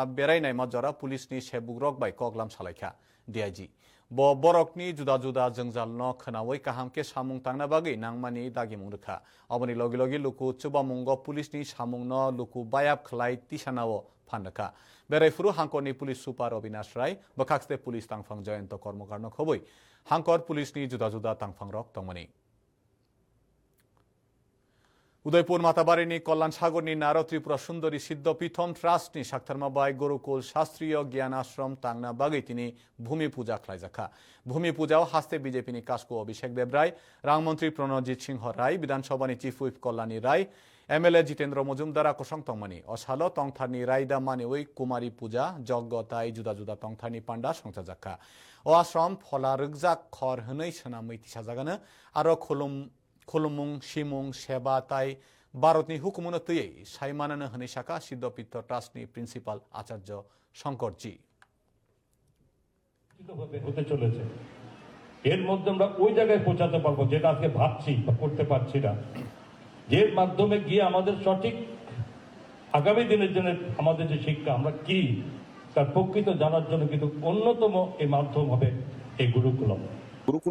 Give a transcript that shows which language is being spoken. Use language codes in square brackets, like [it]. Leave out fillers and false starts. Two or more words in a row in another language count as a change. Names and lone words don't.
[trp] बेरायनाय मजरा पुलिसनि सेबुग्रक बाय कगलाम सालायखा DIG बरकनि जुदा जुदा जंजाल न खोनावै काहामके सामुं तांना बागै नांमानि दागिमुं रोखा अबनि लगे लगे लुकु चुबामुंग पुलिसनि सामुं न लुकु बायाब खलाय तिसानाव फानदोखा बेरायफुरु हांकरनि पुलिस सुपार अविनाश राय बखाक्सते पुलिस तांफां जयंत कर्मकार न खबै हांकर पुलिसनि जुदा जुदा तांफां रक तंमनि उदयपुर माताबारिनि कल्याण सागरनि नार त्रिपुरा सुंदरी सिद्धपीठम ट्रास्टनि साक्थारमाबाय गुरुकुल शास्त्रीय ज्ञान आश्रम तांना बागै तिनि भूमि पूजा खालायजाखा भूमि पूजाव हास्ते बीजेपीनि कास्को अभिषेक देव राय रांमंत्री प्रणजित सिंह राय विधानसभानि [en] chief whip [trp] कल्याणी राय MLA जितेन्द्र मजुमदारा कोसं तंगमानि असालो तंगथारनि रायदा मानिवै कुमारी पूजा जग्गताय जुदा जुदा तंगथारनि पांडा संसाजाखा अ आश्रम फला रगजाक खर हनै सोनामै तिसाजागानो आरो खुलुमुं सिमुं सेबा ताई भारतनि हुकुमनो तैयै साइमानानो हनै शाखा सिद्धपीठ ट्रास्टनि प्रिंसिपाल आचार्य शंकरजी [bn] হতে চলেছে এর মধ্যে আমরা ওই জায়গায় পৌঁছাতে পারবো যেটা আজকে ভাবছি বা করতে পারছি না যে মাধ্যমে গিয়ে আমাদের সঠিক আগামী দিনের জন্য আমাদের যে শিক্ষা আমরা কি তার প্রকৃত জানার জন্য কিন্তু অন্যতম এই মাধ্যম হবে এই গুরুকুল